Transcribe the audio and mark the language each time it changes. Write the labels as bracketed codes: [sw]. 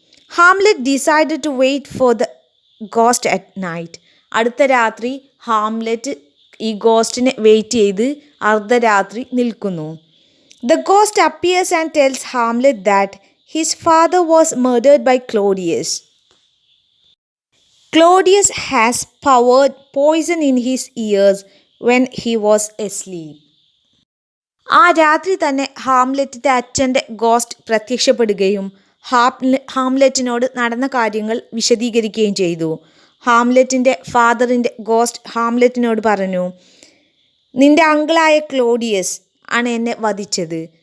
[en] Hamlet decided to wait for the ghost at night. [ml] അടുത്ത രാത്രി Hamlet ഈ ഗോസ്റ്റിനെ wait ചെയ്ത് അർദ്ധരാത്രി നിൽക്കുന്നു. [en] The ghost appears and tells Hamlet that his father was murdered by Claudius. Claudius has poured poison in his ears when he was asleep. [ml] ആ രാത്രി തന്നെ ഹാംലെറ്റിൻ്റെ അച്ഛൻ്റെ ഗോസ്റ്റ് പ്രത്യക്ഷപ്പെടുകയും ഹാംലെറ്റിനോട് നടന്ന കാര്യങ്ങൾ വിശദീകരിക്കുകയും ചെയ്തു. ഹാംലെറ്റിൻ്റെ ഫാദറിൻ്റെ ഗോസ്റ്റ് ഹാംലെറ്റിനോട് പറഞ്ഞു, നിൻ്റെ അങ്കിളായ ക്ലോഡിയസ് ആണ് എന്നെ വധിച്ചത്.